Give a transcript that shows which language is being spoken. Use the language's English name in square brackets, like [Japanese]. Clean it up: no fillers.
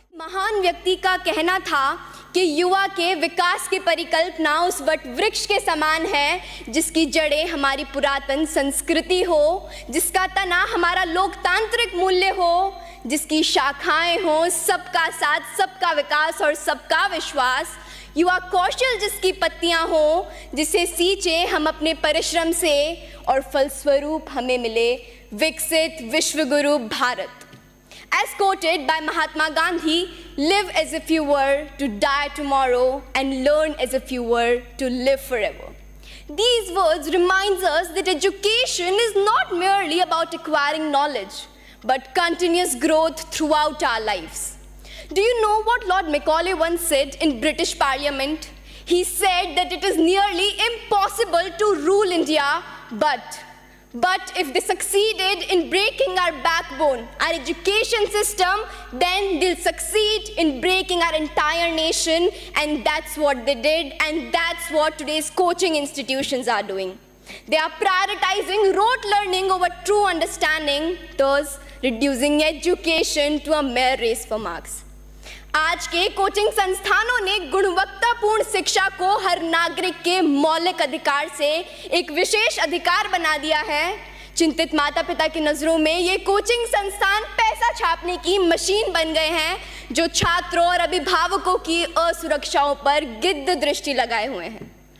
[Hindi] महान व्यक्ति का कहना था कि युवा के विकास की परिकल्पना उस वट वृक्ष के समान है जिसकी जड़ें हमारी पुरातन संस्कृति हो, जिसका तना हमारा लोकतांत्रिक मूल्य हो, जिसकी शाखाएं हो सबका साथ, सबका विकास और सबका विश्वास, युवा कौशल जिसकी पत्तियां हो, जिसे सींचे हम अपने परिश्रम से और फलस्वरूप हमें मिले विकसित विश्वगुरु Bharat. [English] As quoted by Mahatma Gandhi, live as if you were to die tomorrow and learn as if you were to live forever. These words reminds us that education is not merely about acquiring knowledge, but continuous growth throughout our lives. Do you know what Lord Macaulay once said in British Parliament? He said that it is nearly impossible to rule India, but if they succeeded in breaking our backbone, our education system, then they'll succeed in breaking our entire nation, and that's what they did, and that's what today's coaching institutions are doing. They are prioritizing rote learning over true understanding, thus reducing education to a mere race for marks. [Hindi] आज के coaching संस्थानों ने गुणवत्तापूर्ण शिक्षा को हर नागरिक के मौलिक अधिकार से एक विशेष अधिकार बना दिया है। चिंतित माता पिता की नज़रों में ये कोचिंग संस्थान पैसा छापने की मशीन बन गए हैं जो छात्रों और अभिभावकों की असुरक्षाओं पर गिद्ध दृष्टि लगाए हुए हैं।